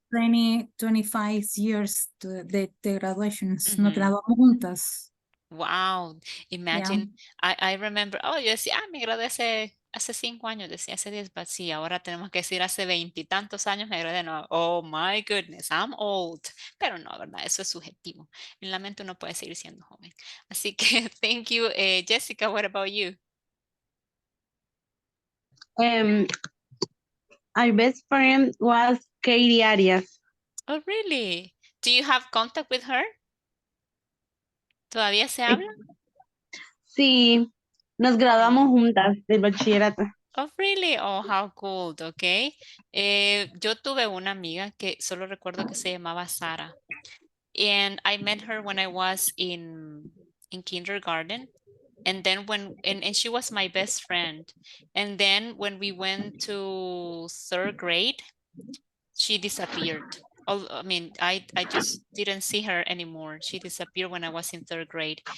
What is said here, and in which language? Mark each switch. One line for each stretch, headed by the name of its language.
English: 25 years to the graduations.
Spanish: Nos graduamos juntas.
English: Wow, imagine, I remember,
Spanish: yo decía, me gradué hace 5 años, decía hace 10, pero sí, ahora tenemos que decir hace 20 y tantos años me gradué, no,
English: oh my goodness, I'm old,
Spanish: pero no, ¿verdad? Eso es subjetivo, en la mente uno puede seguir siendo joven, así que,
English: thank you, Jessica, what about you? My best friend was Katie Arias. Oh, really? Do you have contact with her?
Spanish: ¿Todavía se habla? Sí, nos graduamos juntas del bachillerato.
English: Oh, really? Oh, how cool, okay.
Spanish: Yo tuve una amiga que solo recuerdo que se llamaba Sara.
English: And I met her when I was in kindergarten. And then and she was my best friend. And then when we went to 3rd grade, she disappeared. I mean, I just didn't see her anymore. She disappeared when I was in 3rd grade.